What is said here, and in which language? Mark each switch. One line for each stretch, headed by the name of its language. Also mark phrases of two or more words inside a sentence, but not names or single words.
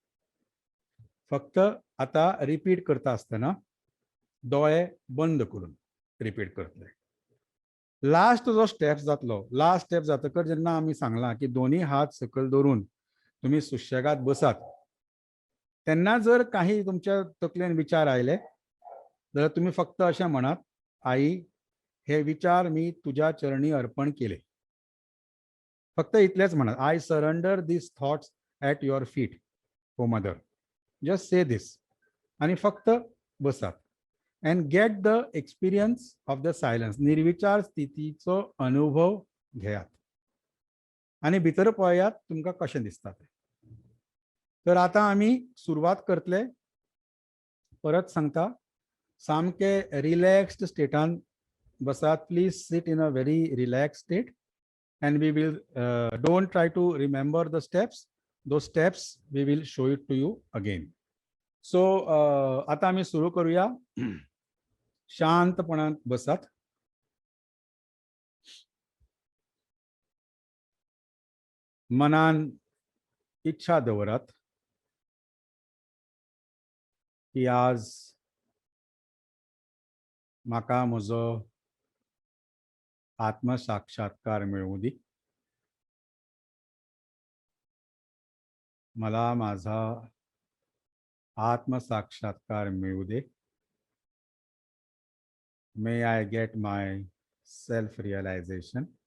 Konkani: फक्त आता रिपीट करता आसतना दोळे बंद करून रिपीट करतले. लास्ट जो स्टेप जातलो, लास्ट स्टेप जातकर जेन्ना आमी सांगलां की दोन्ही हात सकयल दवरून तुमी सुशेगाद बसात, तेन्ना जर काही तुमच्या तकलेन विचार आयले जाल्यार तुमी फक्त अशें म्हणात,
Marathi: आई हे विचार मी तुझ्या चरणी अर्पण केले.
Konkani: फक्त इतलेंच म्हणात,
English: I surrender these thoughts at your feet O mother. just say this
Konkani: आणि फक्त बसात
English: and get the experience of the silence.
Konkani: निर्विचार स्थितीचो अनुभव घेयात आणि भितर पळयात तुमकां कशें दिसता तें. तर आतां आमी सुरवात करतले. परत सांगता, सामके
English: relaxed state
Konkani: बसात.
English: please sit in a very relax state and we will don't try to remember the steps. Those steps we will show it to you again.
Marathi: So आता आम्ही सुरू करूया.
Konkani: शांतपणात बसात. मनान इच्छा दवरात की आज म्हाका म्हजो आत्मसाक्षात्कार मिळवू दी.
Marathi: मला माझा आत्मसाक्षात्कार मिळवू दे.
English: may I get my self realization.